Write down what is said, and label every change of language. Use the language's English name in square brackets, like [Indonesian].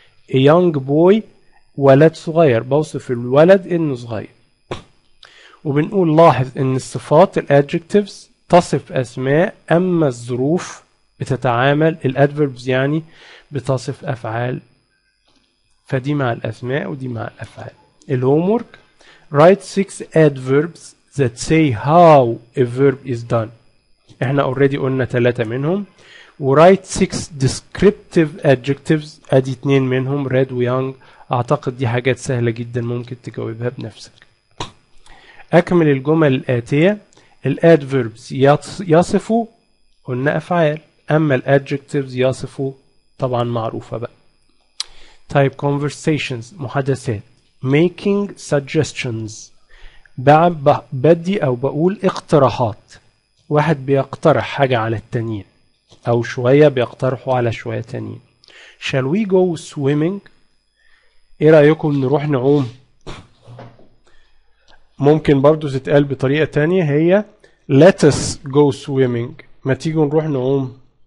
[English] a young boy [Arabic] ولد صغير، بوصف الولد إنه صغير. وبنقول لاحظ إن الصفات الادجكتيفز تصف أسماء، أما الظروف بتتعامل الادفيربز يعني بتصف أفعال، فدي مع الأسماء ودي مع الأفعال. [English] الهومورك write 6 adverbs that say how a verb is done. [Arabic] احنا [English] already [Arabic] قلنا 3 منهم. [English] write 6 descriptive adjectives، [Arabic] ادي 2 منهم [English] red [Arabic] و [English] young. [Arabic] اعتقد دي حاجات سهلة جدا ممكن تجاوبها بنفسك. اكمل الجمل الآتية. الادفيربs يصفوا قلنا أفعال، اما الادجectives يصفوا طبعا معروفة بقى. [English] type conversations [Arabic] محادثات. [English] making suggestions [Arabic] بدي أو بقول اقتراحات، واحد بيقترح حاجة على التانيين أو شوية بيقترحوا على شوية تانيين. [English] shall we go swimming؟ [Arabic] إيه رأيكم نروح نعوم؟ ممكن برضو تتقال بطريقة تانية، هي [English] let us go swimming، [Arabic] ما تيجوا نروح نعوم.